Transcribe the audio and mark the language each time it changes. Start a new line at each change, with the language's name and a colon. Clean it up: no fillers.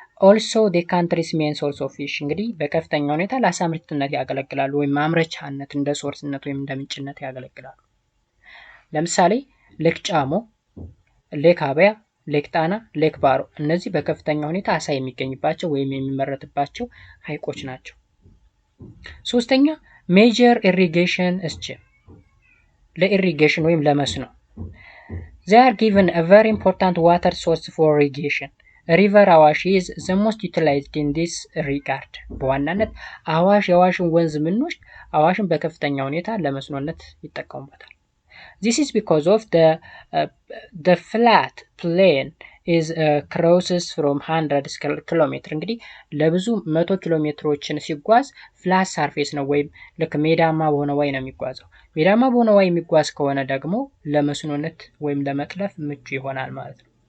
Amharic: also the country's main source of fish እንግዲህ በከፍተኛ ሁኔታ ለአሳ ምርትነት ያገለግላሉ ወይም ማምረቻነት እንደ ሶርስነት ወይም እንደ ምንጭነት ያገለግላሉ። ለምሳሌ ሌክ ጫሞ፣ ሌክ አበያ፣ ሌክ ጣና፣ ሌክ ባሮ እነዚህ በከፍተኛ ሁኔታ አሳ የሚገኝባቸው ወይም የሚመረትባቸው ሐይቆች ናቸው። ሶስተኛ ሜጀር ኢሪጌሽን ስኪም ለኢሪጌሽን ወይም ለመስኖ they are given a very important water source for irrigation.
English: river አዋሽ is the most utilized in this regard.
Amharic: በዋናነት አዋሽ የአዋሽን ወንዝ ምንወስድ አዋሽን በከፍተኛ ሁኔታ ለመስኖነት ይጠቀሙበታል። This is because of the flat plain is crosses from hundreds kilometers እንግዲህ ለብዙ 100 ኪሎ ሜትሮችን ሲጓዝ ፍላት ሰርፌስ ነው ወይም ልክ ሜዳማ በሆነ ዋይ ነው የሚጓዘው። ሜዳማ በሆነ ዋይ የሚጓዝ ከሆነ ደግሞ ለመስኖነት ወይም ለመጥለፍ ምቹ ይሆናል ማለት ነው።